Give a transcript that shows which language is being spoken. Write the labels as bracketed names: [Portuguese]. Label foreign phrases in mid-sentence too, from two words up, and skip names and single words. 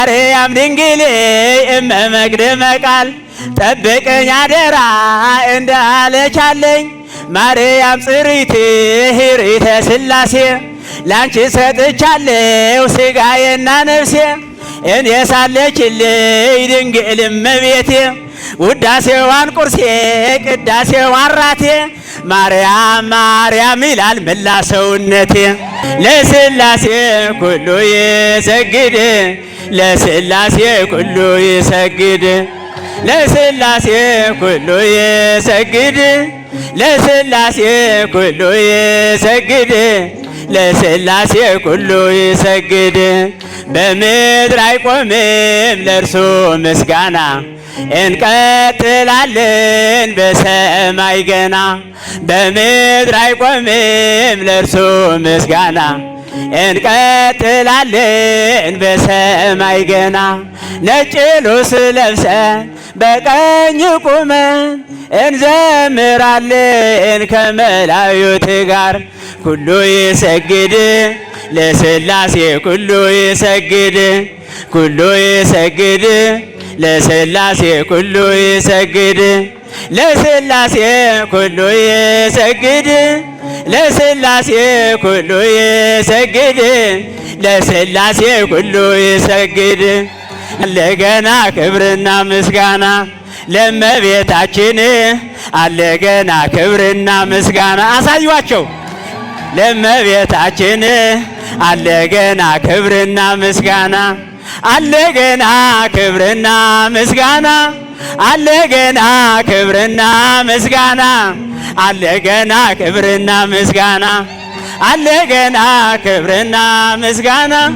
[Amharic] ማርያም ድንግል እመመቅደመ ቃል ጠብቀኝ አደራ እንዳለቻለኝ ማርያም ጽሪት ሂሪተ ሥላሴ ላንቺ ሰጥቻለሁ ሥጋዬና ነፍሴ እኔ ሳለችልኝ ድንግል እመቤቴ ውዳሴዋን ቁርሴ ቅዳሴዋን ራቴ ማርያም ማርያም ይላል መላ ሰውነቴ። [Geez] ለሥላሴ ኩሉ ይሰግድ ለሥላሴ ኩሉ ይሰግድ ለሥላሴ ኩሉ ይሰግድ ለሥላሴ ኩሉ ይሰግድ ለሥላሴ ኩሉ ይሰግድ። በምድር አይቆምም ለእርሱ ምስጋና እንቀጥላለን በሰማይ [Amharic] ገና። በምድር አይቆምም ለእርሱ ምስጋና እንቀጥላለን በሰማይ ገና። ነጭ ልብስ ለብሰን በቀኝ ቁመን እንዘምራለን ከመላእክት ጋር። [Geez] ኩሉ ይሰግድ ለሥላሴ ኩሉ ይሰግድ ኩሉ ይሰግድ ለሥላሴ ኩሉ ይሰግድ ለሥላሴ ኩሉ ይሰግድ ለሥላሴ ኩሉ ይሰግድ ለሥላሴ ኩሉ ይሰግድ። [Amharic] አለገና ክብርና ምስጋና ለእመቤታችን አለገና ክብርና ምስጋና አሳዩአቸው። ለእመቤታችን አለገና ክብርና ምስጋና አለገና ክብርና ምስጋና አለገና ክብርና ምስጋና አለገና ክብርና ምስጋና አለገና ክብርና ምስጋና።